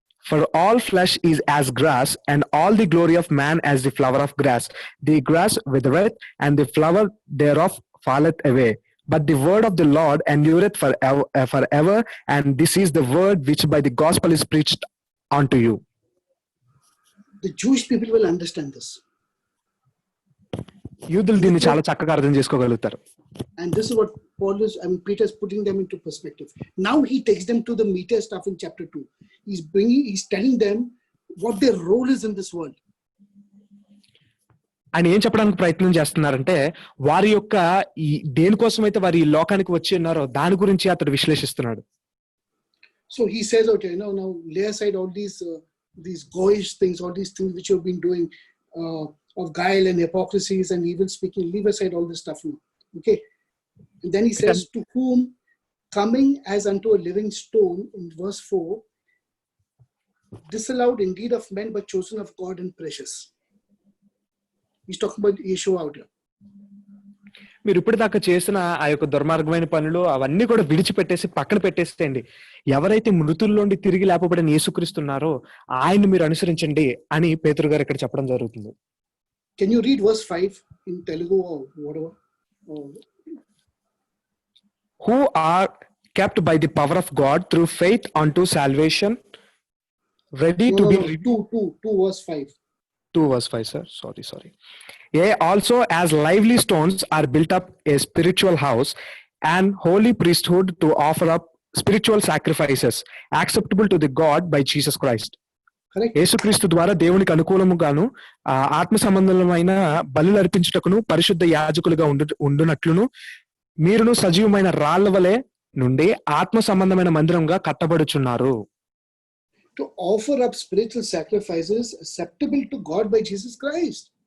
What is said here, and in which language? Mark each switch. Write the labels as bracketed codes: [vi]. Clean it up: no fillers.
[en] For all flesh is as grass, and all the glory of man as the flower of grass. The grass withereth, and the flower thereof falleth away. but the word of the Lord endureth forever, and this is the word which by the gospel is preached unto you. The Jewish people will understand this. [te] యూదులు దీన్ని చాలా చక్కగా అర్థం చేసుకోగలుగుతారు. [en] And this is what Peter is putting them into perspective. Now he takes them to the meteor stuff in chapter 2. He's telling them what their role is in this world. [te] ఆయన ఏం చెప్పడానికి ప్రయత్నం చేస్తున్నారంటే వారి యొక్క ఈ దేనికోసమైతే వారి ఈ లోకానికి వచ్చి ఉన్నారో దాని గురించి అతడు విశ్లేషిస్తున్నాడు. [en] So he says, okay, now lay aside all these goyish things, all these things which you've been doing of guile and hypocrisies and evil speaking. Leave aside all this stuff now. Okay. And then he says, to whom coming as unto a living stone in verse 4, disallowed indeed of men, but chosen of God and precious. He's talking about Yeshua out here. [te] మీరు ఇప్పటిదాకా చేసిన ఆ యొక్క దుర్మార్గమైన పనులు అవన్నీ కూడా విడిచిపెట్టేసి పక్కన పెట్టేసేయండి. ఎవరైతే మృతుల్లోండి తిరిగి లేపబడిన యేసుక్రీస్తున్నారో ఆయన్ని మీరు అనుసరించండి అని పేతురు గారు ఇక్కడ చెప్పడం జరుగుతుంది. [en] Can you read verse 5 in Telugu or whatever? Who are kept by the power of God through faith unto salvation, ready to be... 2 verse 5. 2 verse 5, sir. Sorry. Yea, also as lively stones are built up a spiritual house and holy priesthood to offer up spiritual sacrifices acceptable to the God by Jesus Christ. [te] యేసుక్రీస్తు ద్వారా దేవునికి అనుకూలముగాను ఆత్మ సంబంధమైన బలులు అర్పించుటకును పరిశుద్ధ యాజకులుగా ఉండునట్లును మీరును సజీవమైన రాళ్ల వలె నుండి ఆత్మ సంబంధమైన మందిరంగా కట్టబడుచున్నారు. [en] To offer up spiritual sacrifices acceptable to God by Jesus Christ.